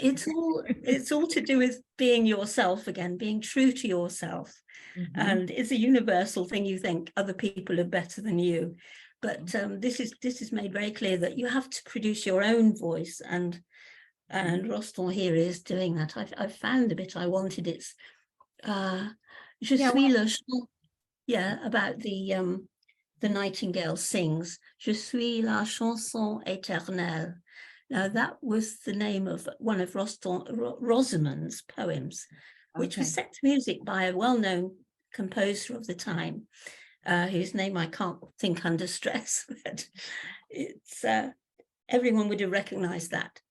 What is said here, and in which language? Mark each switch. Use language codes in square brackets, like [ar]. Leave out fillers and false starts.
[en] It's all to do with being yourself again, being true to yourself. And it's a universal thing. You think other people are better than you, but this is made very clear that you have to produce your own voice, and Rostand here is doing that. I found the bit I wanted. It's [fr] Je suis le chant. [en] Yeah, about the nightingale sings, [fr] Je suis la chanson éternelle. [en] Now that was the name of one of Rosamond's poems, which was set to music by a well-known composer of the time, whose name I can't think under stress, but it's everyone would have recognized that.